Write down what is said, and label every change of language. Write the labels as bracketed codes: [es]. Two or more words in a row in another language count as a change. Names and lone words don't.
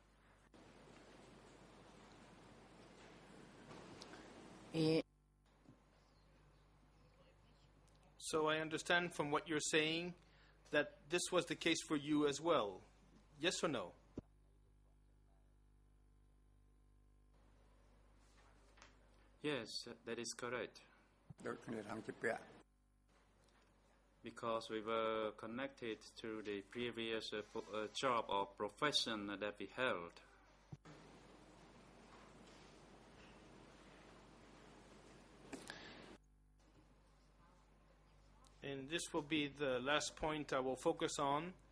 [en] So I understand from what you're saying that this was the case for you as well. Yes or no? Yes, that is correct. [km] ដូចគ្នាខាងជាពាក់ [en] Because we were connected to the previous job or profession that we held. And this will be the last point I will focus on.